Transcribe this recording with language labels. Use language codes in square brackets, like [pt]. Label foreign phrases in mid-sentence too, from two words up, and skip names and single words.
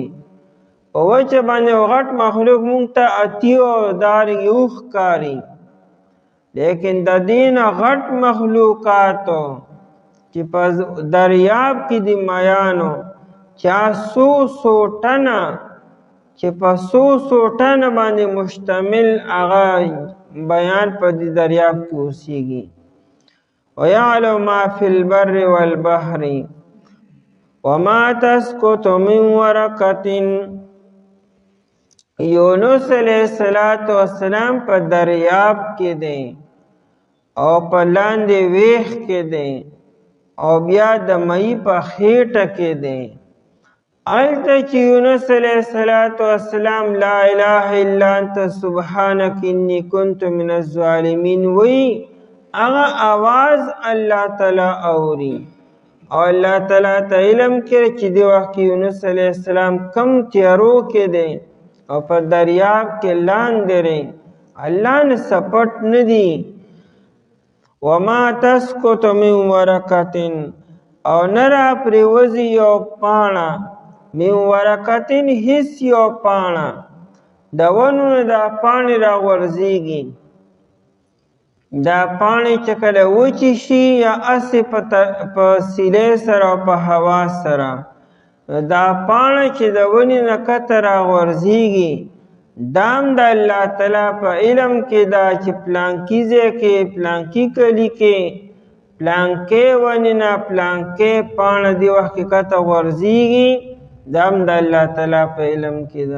[ps] په وچه باندې غټ مخلوق مونږ ته اتیو دارنګې اوښ ښکاري، لیکن د دې نه غټ مخلوقاتو چې په دریاب کې دي میانو، چا څو ټنه چې په څو ټنه باندې مشتمل هغه بیان په دې دریاب کې اوسیږي. [ar] وَيَعْلَمُ مَا فِي الْبَرِّ وَالْبَحْرِ وَمَا تَسْقُطُ مِنْ وَرَقَةٍ. [ps] یونس [ar] علیہ السلام [ps] په دریاب کې دی او په لاندې ویخ کې دی او بیا د مئی په خېټه کې دی. هلته چې یونس [ar] علیہ السلام لا اله الا انت سبحانک انی کنت من الظالمین [ps] وی، هغه آواز الله تعالی اوري او الله تعالی ته علم کړي چې دی وخت یونس [ar] علیہ السلام [ps] کم تیارو کې دی او په دریاب کې لاندې دی، الله نه سپټ نه دی. [ar] وما تسقط من ورقة، [ps] او نه را پرېوځي یو پاڼه، [ar] من ورقة [ps] هیڅ یو پاڼه، د ونو نه دا پاڼې را غورځېږي. دا پاڼې چې کله وچې شي یا هسې په سیلۍ سره او په هوا سره، دا پاڼه چې د ونې نه کته را غورځېږي، دا هم د الله تعالی په علم کې دا چې پلانکي ځای کې پلانکي کلي کې پلانکې ونې نه پلانکې پاڼه دې وخت کې کته غورځېږي، دا هم د الله تعالی په علم کې ده.